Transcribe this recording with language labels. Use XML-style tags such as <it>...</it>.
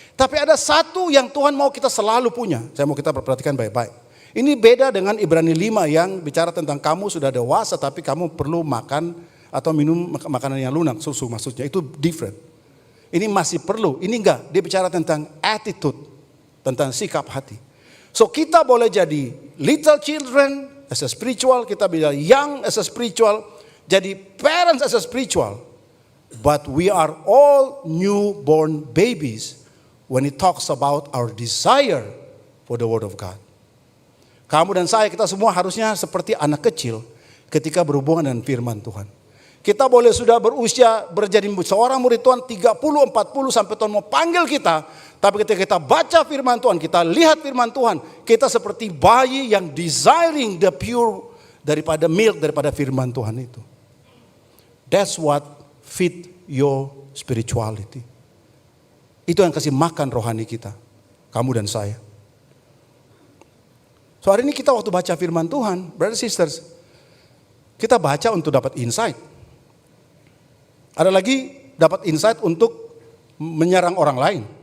<id>Tapi ada satu yang Tuhan mau kita selalu punya. Saya mau kita perhatikan baik-baik. Ini beda dengan Ibrani 5 yang bicara tentang kamu sudah dewasa tapi kamu perlu makan atau minum makanan yang lunak, susu maksudnya. Itu different. Ini masih perlu, ini enggak. Dia bicara tentang attitude, tentang sikap hati.</id> <en>So</en> <id>kita boleh jadi</id> <en>little children as a spiritual,</en> <id>kita bisa</id> <en>young as a spiritual, jadi parents as a spiritual, but we are all newborn babies when it talks about our desire for the word of God.</en> <id>Kamu dan saya, kita semua harusnya seperti anak kecil ketika berhubungan dengan firman Tuhan. Kita boleh sudah berusia menjadi seorang murid Tuhan 30, 40 sampai Tuhan mau panggil kita. Tapi ketika kita baca firman Tuhan, kita lihat firman Tuhan, kita seperti bayi yang</id> <en>desiring the pure</en> <id>daripada milk, daripada firman Tuhan itu.</id> <en>That's what feed your spirituality.</en> <id>Itu yang kasih makan rohani kita, kamu dan saya. So hari ini kita waktu baca firman Tuhan,</id> <en>brothers sisters,</en> <id>kita baca untuk dapat insight. Ada lagi dapat insight untuk menyerang orang lain.</id>